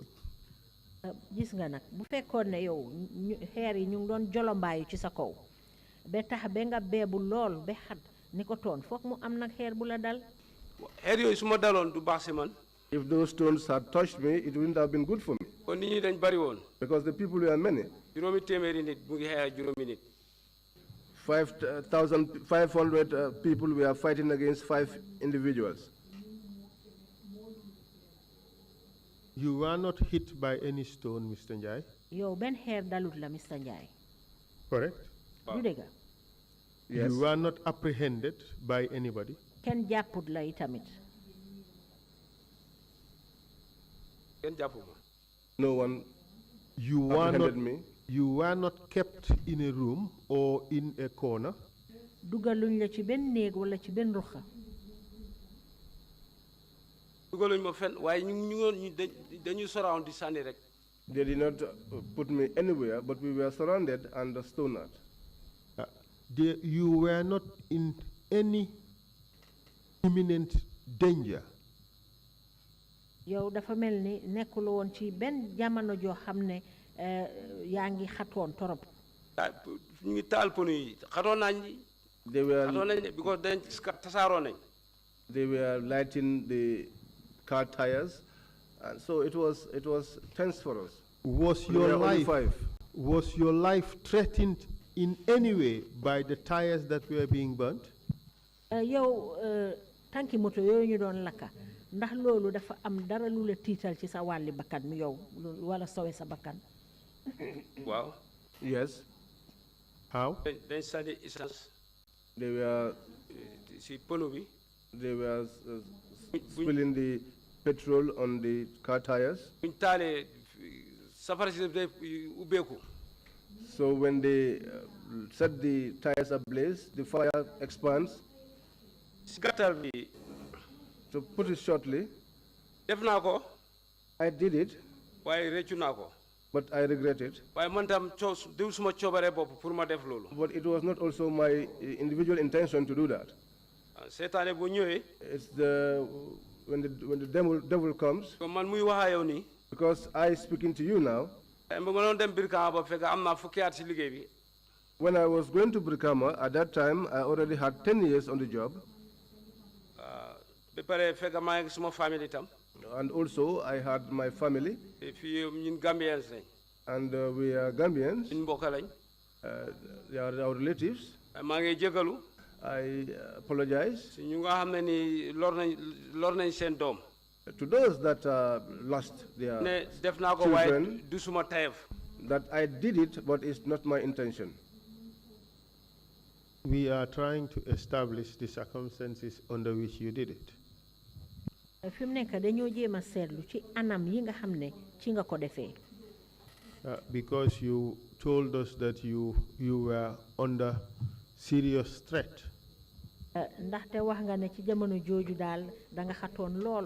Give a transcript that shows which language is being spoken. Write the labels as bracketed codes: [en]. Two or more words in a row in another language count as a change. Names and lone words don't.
[wo] Gis nga nag bu fekkoon ne yow xeer yi ñu ngi doon jolombaayu ci sa kaw ba tax ba nga beebu lool ba xat ni ko toon foog mu am nag xeer bu la dal. xeer yooyu su ma daloon du baax si man. [en] If those stones had touched me, it wouldn't have been good for me. [wo] kon nit ñi dañ bari woon. [en] Because the people were many. [wo] juróomi téeméeri nit mu ngi xeex juróomi nit. [en] 5,500 people were fighting against 5 individuals. You were not hit by any stone, Mr. Njai. [wo] yow benn xeer dalut la Mr. Njie. [en] Correct? [wo] du dëgg. [en] Yes. You were not apprehended by anybody. [wo] kenn jàpput la itamit. kenn jàppuma. [en] No one You were apprehended not. me. You were not kept in a room or in a corner. [wo] dugaluñ la ci benn néeg wala ci benn ruxa. dugaluñ ma fenn waaye ñu dañuy surround di sànni rek. [en] They did not put me anywhere, but we were surrounded and stoned. You were not in any imminent danger. [wo] yow dafa mel ni nekkuloo woon ci benn jamono joo xam ne yaa ngi xatoon torop. ñu ngi taal pono yi xatoon nañ. [en] They were [wo] xatoon nañ because dañ tasaaroo nañ. [en] They were lighting the car tires, and so it was tense for us. Was We your were only life 5. was your life threatened in any way by the tires that were being burnt? [wo] yow tànki moto yooyu ñu doon lakka ndax loolu dafa am dara lu la tiital ci sa wàlli bakkan mi yow wala sowe sa bakkan. waaw. [en] Yes, How? [wo] dañ sànni essence [en] they were [wo] si pono bi. [en] spilling the petrol on the car tires. [wo] buñ taalee safara si day ubbeeku. [en] So when they set the tires ablaze, the fire expands. [wo] si gàttal bi [en] To put it shortly, [wo] def naa ko [en] I did it, [wo] waaye réccu naa ko. [en] but I regret it. [wo] waaye man tam diw suma coobaree bopp pour ma def loolu. [en] But it was not also my individual intention to do that. [wo] seetaane bu ñëwee. [en] It's when the devil comes, [wo] comme man muy wax ak yow nii. [en] because I speaking to you now. [wo] ba ma doon dem Brikama ba fekk am naa fukki at si liggéey bi. [en] When I was going to Brikama, at that time I already had 10 years on the job, [wo] ba pare fekk maa ngi suma famille itam. [en] and also I had my family, [wo] te fii ñun Gambians lañ. [en] and we are Gambians. [wo] ñun mbokk lañ. [en] They are our relatives. [wo] maa ngi jégalu. [en] I apologize [wo] si ñu nga xam ne ni lor nañ seen doom. [en] to those that lost their [wo] ne def naa ko waaye [en] children, [wo] du suma tayef. [en] that I did it, but it's not my intention. We are trying to establish the circumstances under which you did it. [wo] fi mu nekk dañoo jéem a seetlu ci anam yi nga xam ne ci nga ko defee. [en] Because you told us that you were under serious threat. [wo] ndaxte wax nga ne ci jamono jooju daal da nga xatoon lool.